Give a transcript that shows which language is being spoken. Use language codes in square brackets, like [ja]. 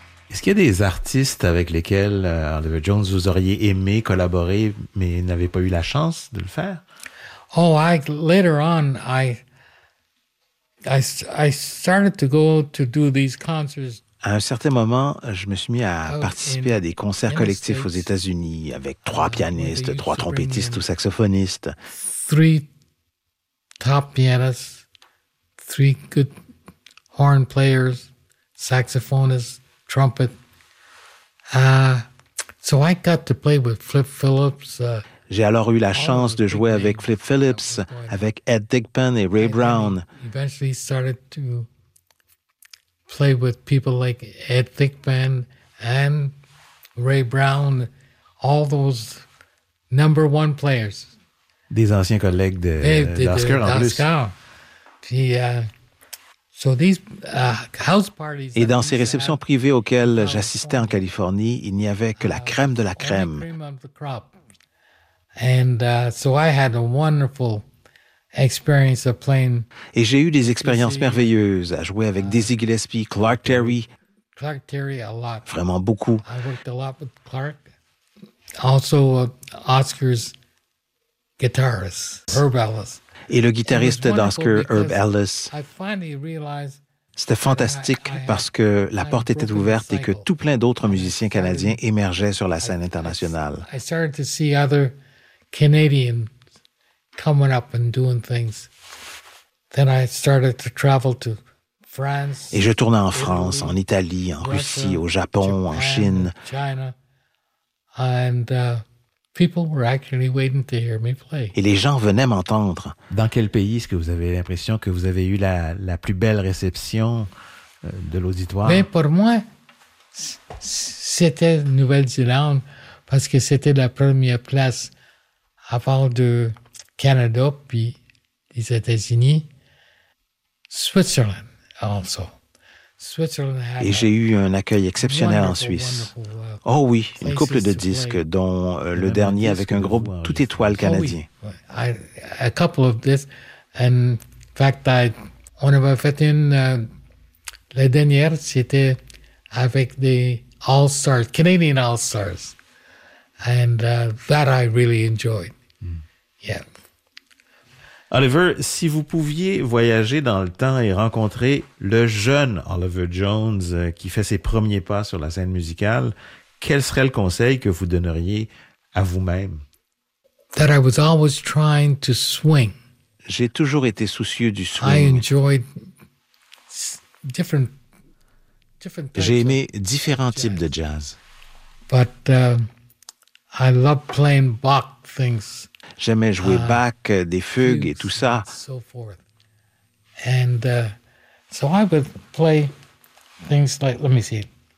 [fr] Est-ce qu'il y a des artistes avec lesquels, Oliver Jones, vous auriez aimé collaborer, mais n'avez pas eu la chance de le faire? [en] Oh, later on, I started to go to do these concerts. [fr] À un certain moment, je me suis mis à participer à des concerts collectifs aux États-Unis avec trois pianistes, trois trompettistes ou saxophonistes. [en] Three top pianists, three good horn players, saxophonists, trumpet. So I got to play with Flip Phillips. [fr] J'ai alors eu la chance de jouer avec Flip Phillips, avec Ed Thigpen et Ray Brown. [en] Eventually started to play with people like Ed Thigpen and Ray Brown, all those number one players. [fr] Des anciens collègues de d'Oscar en plus. [en] Puis, so these house parties. [fr] Et dans ces réceptions privées auxquelles j'assistais en Californie, il n'y avait que la crème de la crème. [en] And so I had a wonderful experience of playing. [fr] Et j'ai eu des expériences merveilleuses à jouer avec Dizzy Gillespie, Clark Terry. [en] Clark Terry a lot. [fr] Vraiment beaucoup. [en] I worked a lot with Clark. Also Oscar's guitarist, Herb Ellis. [fr] Et le guitariste d'Oscar, Herb Ellis. [en] I finally realized. [fr] C'était fantastique parce que la porte était ouverte et que tout plein d'autres musiciens canadiens émergeaient sur la scène internationale. [en] I started to see other Canadians coming up and doing things. Then I started to travel to France. [fr] Et je tournais en France, en Italie, en Russie, au Japon, en Chine. [en] China. And people were actually waiting to hear me play. [fr] Et les gens venaient m'entendre. Dans quel pays est-ce que vous avez l'impression que vous avez eu la plus belle réception de l'auditoire? Mais pour moi, c'était Nouvelle-Zélande parce que c'était la première place avant de Canada puis les États-Unis, [en] Switzerland also. Switzerland had. [fr] Et j'ai eu un accueil exceptionnel en Suisse. Oh oui, une couple de disques, dont le dernier avec un groupe tout étoile canadien. [en] A couple of this, and in fact, [fr] on avait fait une. La dernière, c'était avec des [en] All Stars, Canadian All Stars, and that I really enjoyed. Yeah. [fr] Oliver, si vous pouviez voyager dans le temps et rencontrer le jeune Oliver Jones qui fait ses premiers pas sur la scène musicale, quel serait le conseil que vous donneriez à vous-même? [en] That I was always trying to swing. [fr] J'ai toujours été soucieux du swing. [en] I enjoyed different types. [fr] J'ai aimé différents types de jazz. [en] But I love playing Bach things. [fr] J'aimais jouer Bach, des fugues et tout ça. [en] And so I would play things like, let me see.